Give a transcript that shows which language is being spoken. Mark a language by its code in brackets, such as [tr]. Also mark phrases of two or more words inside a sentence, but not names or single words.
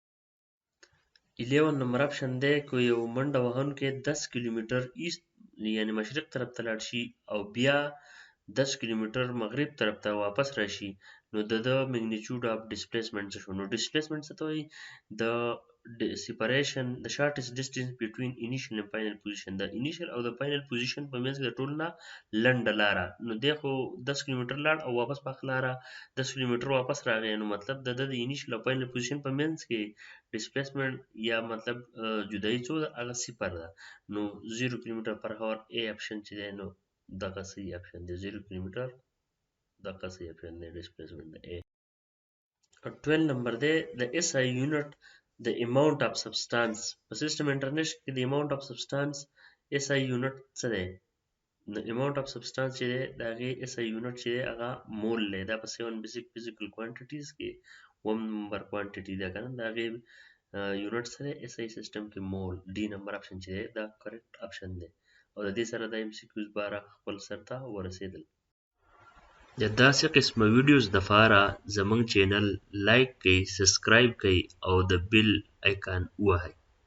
[ps] 11 نمبر اپشن دی که یو منډه وهونکی 10 کیلومیټر ایست یعنی مشرق طرف ته لاړ شي او بیا 10 کیلومیټر مغرب طرف ته واپس راشي نو د [en] magnitude of displacement [ps] څه شو؟ نو ډسپلیسمنټ څه ته وایي؟ [en] د separation the shortest distance between initial and final position. [ps] د initial او د [en] final position [ps] په منځ کې د ټولو نه لنډه لاره. نو دی خو 10 کیلومیټر لاړ او واپس په هغه لاره 10 کیلومیټر واپس راغی نو مطلب د initial او [en] final position [ps] په منځ کې displacement یا مطلب جدایي څو ده هغه 0 ده. نو 0 کیلومیټر [en] per hour [ps] A اپشن چې دی نو دغه صحیح اپشن دی 0 کیلومیټر دغه صحیح اپشن دی displacement د A. 12 نمبر دی د [en] SI unit the amount of substance [ps] په [en] system international [ps] کې د [en] amount of substance SI unit [ps] څه دی؟ د [en] amount of substance [ps] چې دی د هغې [en] SI unit [ps] چې دی هغه مول دی. دا په 7 [en] basic physical quantities [ps] کې اووم نمبر کوانټیټي ده که نه د هغې یونټ څه دی SI سیسټم کې مول. ډي نمبر اپشن چې دی دا [en] correct option [ps] دی او د دې سره د MCQs باره خپل سر ته ورسېدل. د داسې قسمه ویډیوز دپاره زموږ چینل لایک کړئ سبسکرایب کړئ او د [en] bell icon [ps] ووهئ.